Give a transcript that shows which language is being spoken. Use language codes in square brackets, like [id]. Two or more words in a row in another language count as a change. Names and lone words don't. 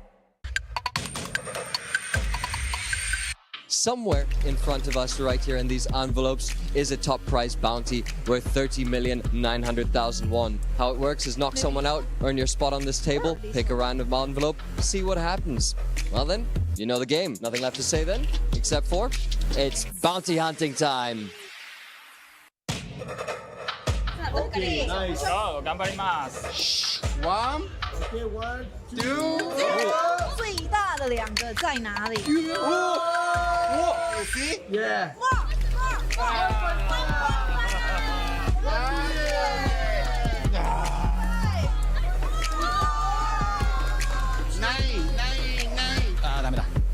[en] Somewhere in front of us right here in these envelopes is a top prize bounty worth 30,900,000 won. How it works is knock someone out, earn your spot on this table, pick a random envelope, see what happens. Well then, you know the game. Nothing left to say then, except for it's bounty hunting time. Okay, nice. Oh, 頑張ります。One, okay, 1, 2. [zh] 最大的2个在哪里？ [en] You see? Yeah. Nine. [ja] ダメだ。